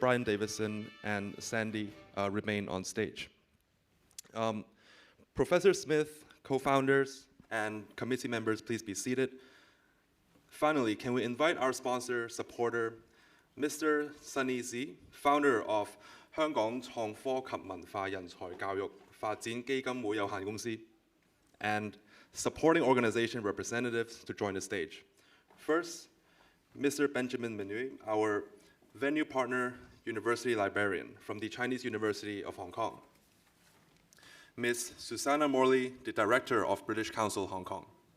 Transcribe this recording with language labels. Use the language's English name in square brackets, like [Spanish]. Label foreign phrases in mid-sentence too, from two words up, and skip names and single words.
[English] Brian Davidson, and Sandy remain on stage. Professor Smith, co-founders, and committee members, please be seated. Finally, can we invite our sponsor, supporter, Mr. Sunny Z., founder of 香港創科及文化人才教育發展基金會有限公司, and supporting organization representatives to join the stage. First, Mr. Benjamin Menuet, our venue partner, university librarian from the Chinese University of Hong Kong. Ms. Susanna Morley, the director of British Council Hong Kong.